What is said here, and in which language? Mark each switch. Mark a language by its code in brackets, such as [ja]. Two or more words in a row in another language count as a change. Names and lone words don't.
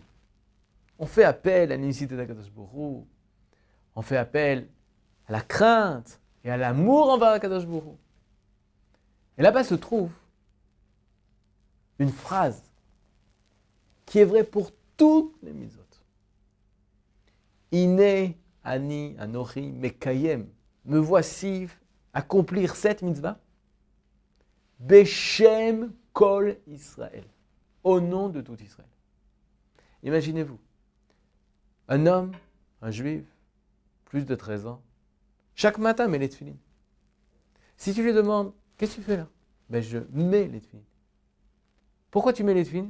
[fr] On fait appel à l'unicité d'Akadosh Baruch Hu, on fait appel à la crainte et à l'amour envers Akadosh Baruch Hu. Et là-bas se trouve une phrase qui est vraie pour toutes les mitzvot. [he] הנה אני אנכי מקיים. [fr] Me voici accomplir cette mitzvah. [he] בשם כל ישראל. [fr] Au nom de tout Israël. Imaginez-vous, un homme, un juif, plus de 13 ans, chaque matin met les tefilines. Si tu lui demandes, qu'est-ce que tu fais là? Ben je mets les tefilines. Pourquoi tu mets les tefilines?